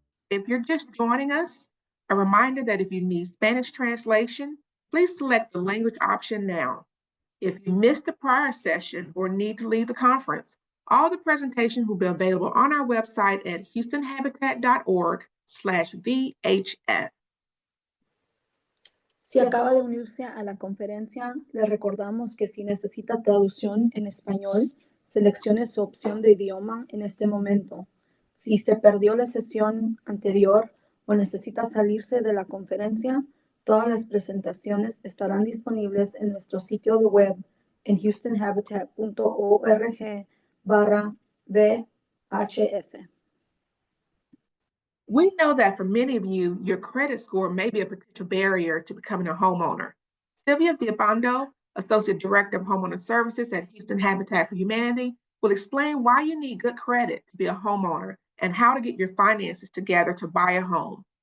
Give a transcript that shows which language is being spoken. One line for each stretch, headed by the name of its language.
English: If you're just joining us, a reminder that if you need Spanish translation, please select the language option now. If you missed the prior session or need to leave the conference, all the presentations will be available on our website at houstonhabitat.org/VHF.
Spanish: Si acaba de unirse a la conferencia, le recordamos que si necesita traducción en español, seleccione su opción de idioma en este momento. Si se perdió la sesión anterior o necesita salirse de la conferencia, todas las presentaciones estarán disponibles en nuestro sitio de web en houstonhabitat.org/VHF.
English: We know that for many of you, your credit score may be a potential barrier to becoming a homeowner. Sylvia Villalpando, Associate Director of Homeowner Services at Houston Habitat for Humanity, will explain why you need good credit to be a homeowner and how to get your finances together to buy a home.